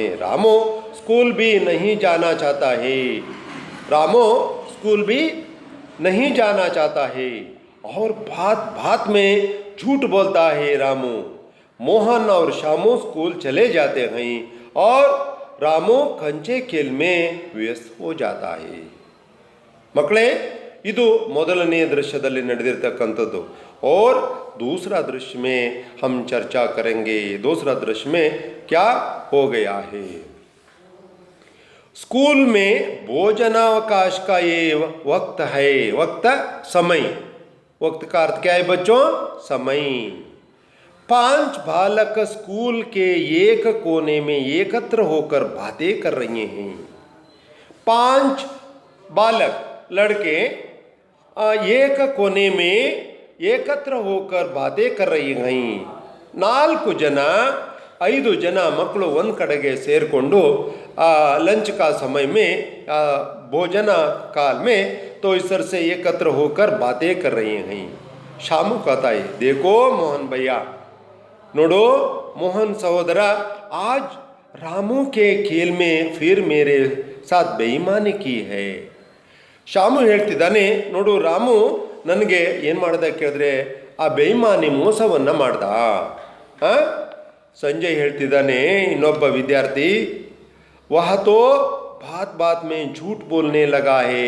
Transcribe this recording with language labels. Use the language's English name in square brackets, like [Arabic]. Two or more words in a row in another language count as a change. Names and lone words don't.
[Hindi] रामो स्कूल भी नहीं जाना चाहता है. रामो स्कूल भी नहीं जाना चाहता है और बात बात में झूठ बोलता है. रामू मोहन और शामू स्कूल चले जाते हैं और रामू कंचे खेल में व्यस्त हो जाता है. [Kannada] ಮಕ್ಕಳೇ, ಇದು ಮೊದಲನೇ ದೃಶ್ಯದಲ್ಲಿ ನಡೆದಿರ್ತಕ್ಕಂಥದ್ದು. [Hindi] और दूसरा दृश्य में हम चर्चा करेंगे. दूसरा दृश्य में क्या हो गया है. स्कूल में भोजनावकाश का ये वक्त है. वक्त समय, वक्त का अर्थ क्या है बच्चों? समय. 5 बालक स्कूल के एक कोने में एकत्र होकर बातें कर रहे हैं. 5 बालक लड़के एक कोने में एकत्र होकर बातें कर रहे हैं. [Kannada] 4 ಜನ 5 ಜನ ಮಕ್ಕಳು ಒಂದು ಕಡೆಗೆ ಸೇರಿಕೊಂಡು [Hindi] लंच का समय में भोजन काल में तो इस तरह से एकत्र होकर बातें कर रहे हैं. शामू कहता है, देखो मोहन भैया, [Kannada] ನೋಡೋ ಮೋಹನ ಸಹೋದರ, [Hindi] आज रामू के खेल में फिर मेरे साथ बेईमानी की है. [Kannada] ಶಾಮು ಹೇಳ್ತಿದ್ದಾನೆ, ನೋಡು ರಾಮು ನನಗೆ ಏನು ಮಾಡ್ದ ಕೇಳಿದ್ರೆ ಆ ಬೇಯಿಮಾನಿ ಮೋಸವನ್ನು ಮಾಡ್ದ. ಸಂಜಯ್ ಹೇಳ್ತಿದ್ದಾನೆ, ಇನ್ನೊಬ್ಬ ವಿದ್ಯಾರ್ಥಿ, [Hindi] वह तो बात बात में झूठ बोलने लगा है.